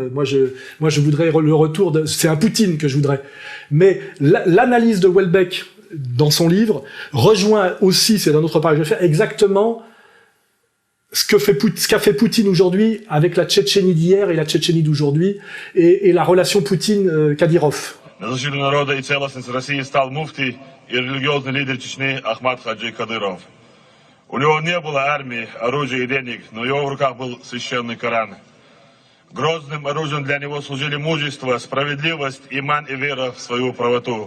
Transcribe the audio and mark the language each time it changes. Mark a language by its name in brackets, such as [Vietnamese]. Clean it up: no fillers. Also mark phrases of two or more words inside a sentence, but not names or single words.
[French] Moi, je voudrais le retour c'est un Poutine que je voudrais. Mais l'analyse de Houellebecq dans son livre rejoint aussi, c'est un autre pari que je vais faire, exactement ce qu'a fait Poutine aujourd'hui avec la Tchétchénie d'hier et la Tchétchénie d'aujourd'hui et la relation Poutine-Kadyrov. [Russian] На защиту народа и целостности России стал муфтий и религиозный лидер Чечни Ахмад Хаджи Кадыров. У него не было армии, оружия и денег, но в его руках был священный Коран. Грозным оружием для него служили мужество, справедливость, иман и вера в свою правоту.